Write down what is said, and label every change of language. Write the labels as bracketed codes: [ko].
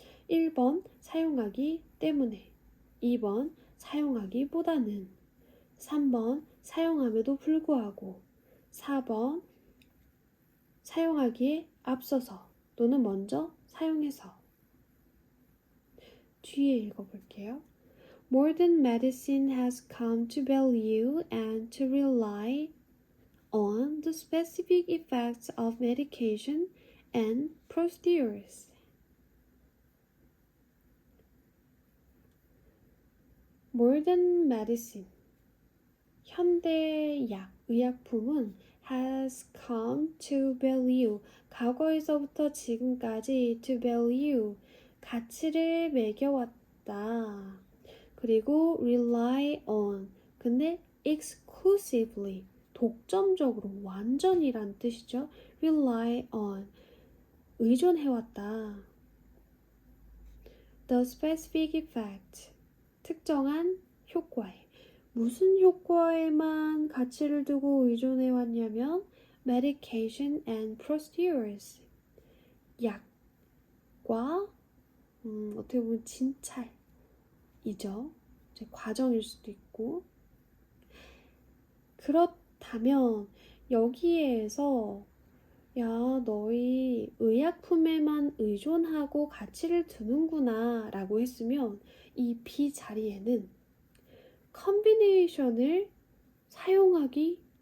[ko] 1번 사용하기 때문에, 2번 사용하기보다는, 3번 사용함에도 불구하고, 4번 사용하기에 앞서서 또는 먼저 사용해서. 뒤에 읽어볼게요. [en] Modern medicine has come to value and to rely on the specific effects of medication and procedures. Modern medicine, [ko] 현대약, 의약품은 [en] has come to value, [ko] 과거에서부터 지금까지 to value, 가치를 매겨왔다. 그리고 [en] rely on, [ko] 근데 exclusively, 독점적으로, 완전이란 뜻이죠. [en] rely on, [ko] 의존해왔다. [en] The specific effect, [ko] 특정한 효과에. 무슨 효과에만 가치를 두고 의존해왔냐면 [en] medication and procedures, [ko] 약과 어떻게 보면 진찰이죠. 과정일 수도 있고. 그렇다면 여기에서 야, 너희 의약품에만 의존하고 가치를 두는구나 라고 했으면 이 B 자리에는 컨비네이션을 사용하기보다는